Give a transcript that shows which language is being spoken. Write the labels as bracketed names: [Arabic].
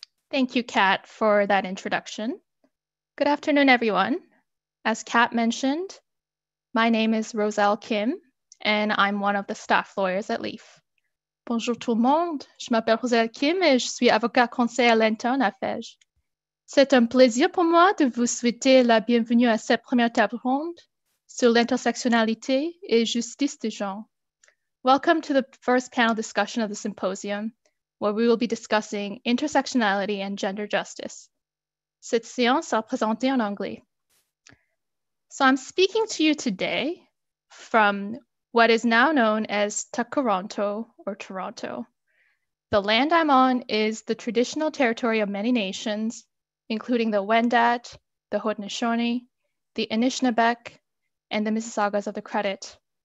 [English] Thank you, Kat, for that introduction. Good afternoon, everyone. As Kat mentioned, my name is Rosel Kim, and I'm one of the staff lawyers at LEAF. [French] Bonjour tout le monde, je m'appelle Rosel Kim et je suis avocat conseil à l'interne à FEJ. C'est un plaisir pour moi de vous souhaiter la bienvenue à cette première table ronde sur l'intersectionnalité et justice de genre. [English] Welcome to the first panel discussion of the symposium, where we will be discussing intersectionality and gender justice. [French] Cette séance sera présentée en anglais. [English] So I'm speaking to you today from what is now known as Takaronto or Toronto. The land I'm on is the traditional territory of many nations, including the Wendat, the Haudenosaunee, the Anishinaabeg, and the Mississaugas of the Credit.